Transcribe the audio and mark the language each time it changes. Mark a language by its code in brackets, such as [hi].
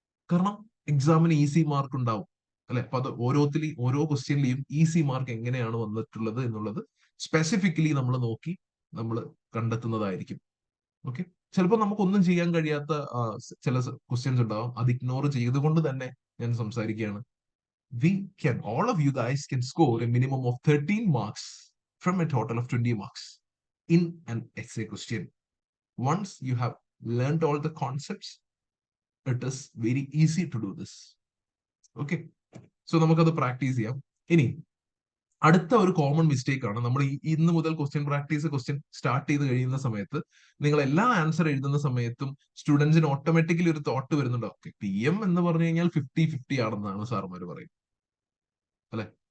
[ml] കാരണം എക്സാമിന് easy mark ഉണ്ടാവും അല്ലെ, അപ്പൊ അത് ഓരോ ക്വസ്റ്റ്യനിലെയും ഈസി മാർക്ക് എങ്ങനെയാണ് വന്നിട്ടുള്ളത് എന്നുള്ളത് സ്പെസിഫിക്കലി നമ്മൾ നോക്കി നമ്മൾ കണ്ടെത്തുന്നതായിരിക്കും. ഓക്കെ, ചിലപ്പോൾ നമുക്കൊന്നും ചെയ്യാൻ കഴിയാത്ത ചില ക്വസ്റ്റ്യൻസ് ഉണ്ടാവും, അത് ഇഗ്നോർ ചെയ്തുകൊണ്ട് തന്നെ ഞാൻ സംസാരിക്കുകയാണ്. [en] All of you guys can score a minimum of 13 marks from a total of 20 marks in an essay question. Once you have learned all the concepts, it is very easy to do this. [ml] Okay, so നമുക്കത് practice ചെയ്യാം. ഇനി അടുത്ത ഒരു common mistake ആണ്, നമ്മൾ ഇന്ന് മുതൽ question start ചെയ്ത് കഴിയുന്ന സമയത്ത് നിങ്ങൾ എല്ലാ ആൻസർ എഴുതുന്ന സമയത്തും സ്റ്റുഡൻസിന് ഓട്ടോമാറ്റിക്കലി ഒരു തോട്ട് വരുന്നുണ്ട്, ഓക്കെ PM എന്ന് പറഞ്ഞു കഴിഞ്ഞാൽ 50-50 ആണെന്നാണ് സാർമാർ പറയും അല്ലെ.